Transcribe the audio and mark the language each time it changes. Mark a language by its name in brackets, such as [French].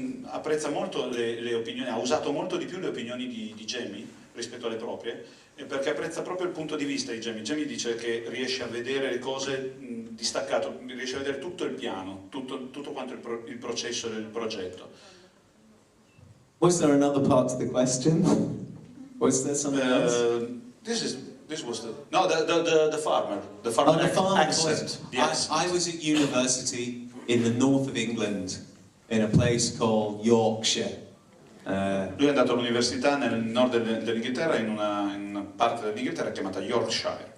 [Italian] apprezza molto le opinioni, ha usato molto di più le opinioni di Jamie rispetto alle proprie, perché apprezza proprio il punto di vista di Jamie. Jamie dice che riesce a vedere le cose distaccato, riesce a vedere tutto il piano, tutto quanto il processo del progetto. [English] Was there another part to the question? Was there something else? This was the farmer. The farmer, Oh, the farmer accent. The accent. I was at university in the north of England, in a place called Yorkshire. [Italian] Lui è andato all'università nel nord dell'Inghilterra, in una parte dell'Inghilterra chiamata Yorkshire.